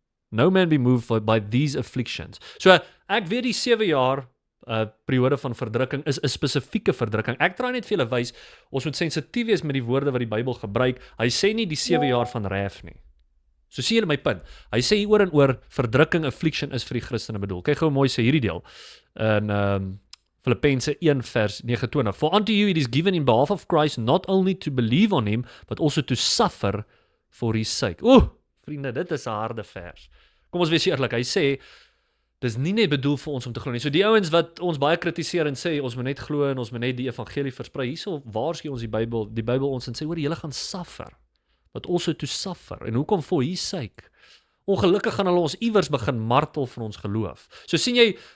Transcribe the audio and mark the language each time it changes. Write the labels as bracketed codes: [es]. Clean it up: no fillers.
[en] No man be moved by these afflictions. [af] So ek weet die 7 jaar periode van verdrukking is 'n spesifieke verdrukking. Ek try net vir julle wys, ons moet sensitief wees met die woorde wat die Bybel gebruik. Hy sê nie die 7 jaar van wrath nie. So sien julle my punt. Hy sê hier oor en oor verdrukking, affliction is vir die Christene bedoel. Kyk gou mooi sê hierdie deel in Filippense 1 vers 29. [en] For unto you it is given in behalf of Christ not only to believe on him, but also to suffer for his sake. [af] Vriende, dit is 'n harde vers. Kom ons wees eerlik, hy sê, dis nie net bedoel vir ons om te glo nie. So die ouens wat ons baie kritiseer en sê, ons moet net glo en ons moet net die evangelie versprei, hierso waarsku ons die Bybel ons en sê, hoor, julle gaan suffer, [en] but also to suffer. [af] En hoekom for his sake? Ongelukkig gaan hulle ons iewers begin martel van ons geloof. So sien jy,